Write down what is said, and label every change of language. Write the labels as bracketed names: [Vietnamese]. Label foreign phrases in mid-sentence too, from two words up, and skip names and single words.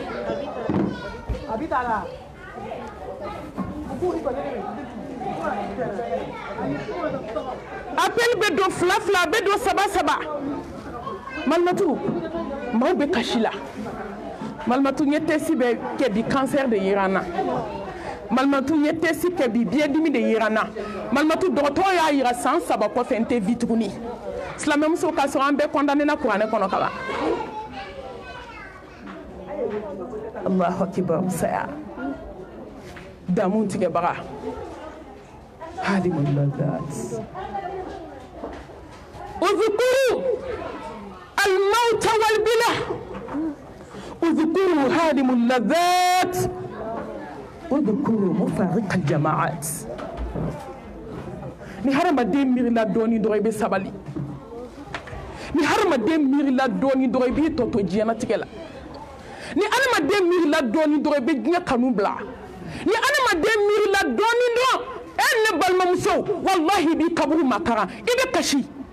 [Bambara] appel bɛ don 2 2 bɛ don 3 3 Malimatu maaw bɛ kasi la Malimatu n ye test bɛ kɛ bi cancer de yera n na Malimatu ye tesi kɛ bi biɲɛdimi de yira n na Malimatu dɔgɔtɔrɔ y'a yira san 3 kɔfɛ n tɛ vi tuguni silamɛmuso k'a sɔrɔ an bɛɛ condamné na kuranɛ kɔnɔ ka ban [Arabic] الله أكبر [Bambara] saya damu tigɛbaga [Arabic] هادم اللذات اذكروا الموت والبلى اذكروا هادم اللذات اذكروا مفارق الجماعات [Bambara] ni hadamaden miirila dɔɔni dɔrɔn I bɛ sabali ni hadamaden miirila dɔɔni dɔrɔn I b'i tɔ to diɲɛlatigɛ la ni hadamaden miirila dɔɔni dɔrɔn I bɛ diɲɛ kanu bila ni hadamaden miirila dɔɔni dɔrɔn ne balimamuso wallahi I b'i kaburu makara I bɛ kasi